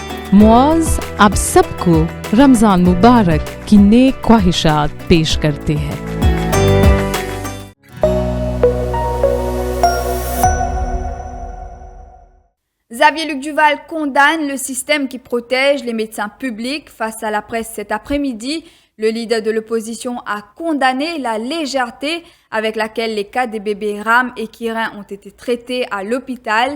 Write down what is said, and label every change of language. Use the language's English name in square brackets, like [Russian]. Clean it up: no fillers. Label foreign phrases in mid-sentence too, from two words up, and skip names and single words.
[Urdu] मौज अब सबको रमज़ान मुबारक की नेक ख्वाहिशात पेश करते हैं। [French] Xavier Luc Duval condamne le système qui protège les médecins publics. Face à la presse cet après-midi, le leader de l'opposition a condamné la légèreté avec laquelle les cas des bébés Ram et Kirin ont été traités à l'hôpital.